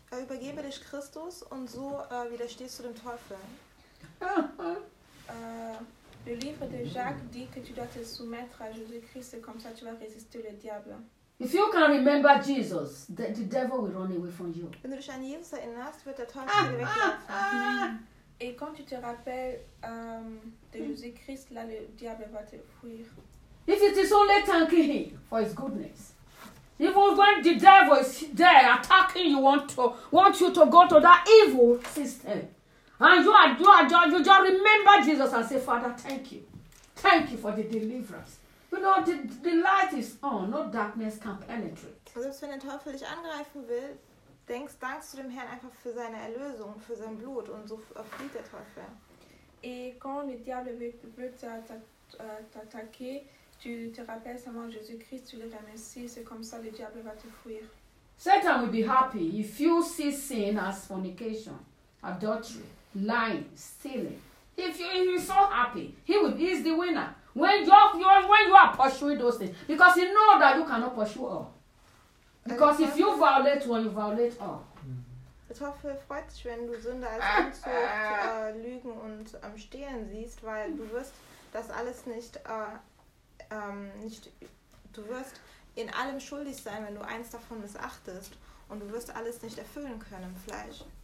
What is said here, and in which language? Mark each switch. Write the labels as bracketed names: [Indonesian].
[German] Übergebe dich Christus und so widerstehst du dem Teufel. [French] Le livre de Jacques dit que tu dois te soumettre à Jésus-Christ et comme ça tu vas résister le diable. [English] If you can remember Jesus, the devil will run away from you. [German] Wenn du dich an Jesus erinnerst, wird der Teufel dir weglaufen. [French] Et quand tu te rappelles de Jésus-Christ, là le diable va te fuir. [English] If it is only thanking him for his goodness. Even when the devil is there attacking you, want you to go to that evil system. And you just remember Jesus and say, Father, thank you. Thank you for the deliverance. You know, the light is on, no darkness can penetrate. [German] Selbst wenn der Teufel dich angreifen will, dankst du dem Herrn einfach für seine Erlösung, für sein Blut und so flieht der Teufel. [French] Et quand le diable veut t'attaquer, tu te rappelles seulement Jésus-Christ, tu le remercies, c'est comme ça le diable va te fuir. [English] Satan will be happy if you see sin as fornication, adultery, lying, stealing. If he's so happy, he's the winner. When you are pursuing those things, because he knows that you cannot pursue all. Because if you violate one, you violate all. Mm-hmm. [German] Der Teufel freut sich, wenn du Sünde als Unzucht, Lügen und Stehlen siehst, weil du wirst das alles nicht, nicht, du wirst in allem schuldig sein, wenn du eins davon missachtest. Und du wirst alles nicht erfüllen können im Fleisch.